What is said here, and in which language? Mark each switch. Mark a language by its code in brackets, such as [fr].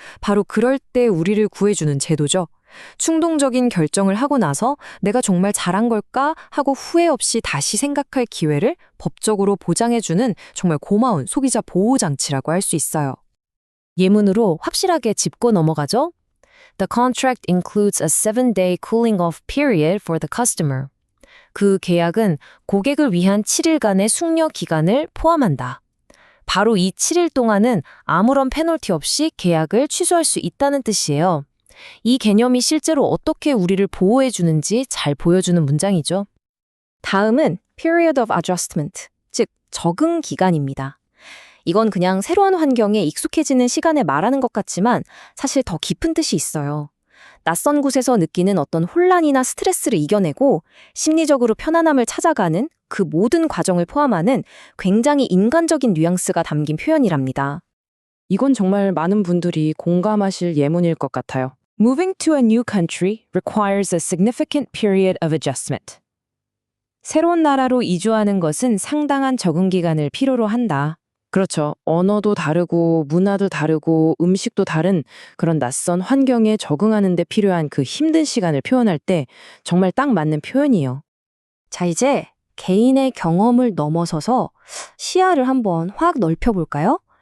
[ko] 바로 그럴 때 우리를 구해주는 제도죠. 충동적인 결정을 하고 나서 내가 정말 잘한 걸까 하고 후회 없이 다시 생각할 기회를 법적으로 보장해주는 정말 고마운 소비자 보호장치라고 할 수 있어요. 예문으로 확실하게 짚고 넘어가죠. [en] The contract includes a 7-day cooling off period for the customer. [ko] 그 계약은 고객을 위한 7일간의 숙려 기간을 포함한다. 바로 이 7일 동안은 아무런 페널티 없이 계약을 취소할 수 있다는 뜻이에요. 이 개념이 실제로 어떻게 우리를 보호해 주는지 잘 보여주는 문장이죠. 다음은 period of adjustment, 즉 적응 기간입니다. 이건 그냥 새로운 환경에 익숙해지는 시간을 말하는 것 같지만 사실 더 깊은 뜻이 있어요. 낯선 곳에서 느끼는 어떤 혼란이나 스트레스를 이겨내고 심리적으로 편안함을 찾아가는 그 모든 과정을 포함하는 굉장히 인간적인 뉘앙스가 담긴 표현이랍니다. 이건 정말 많은 분들이 공감하실 예문일 것 같아요. [en] Moving to a new country requires a significant period of adjustment. [ko] 새로운 나라로 이주하는 것은 상당한 적응 기간을 필요로 한다. 그렇죠. 언어도 다르고 문화도 다르고 음식도 다른 그런 낯선 환경에 적응하는 데 필요한 그 힘든 시간을 표현할 때 정말 딱 맞는 표현이에요. 자, 이제 개인의 경험을 넘어서서 시야를 한번 확 넓혀볼까요?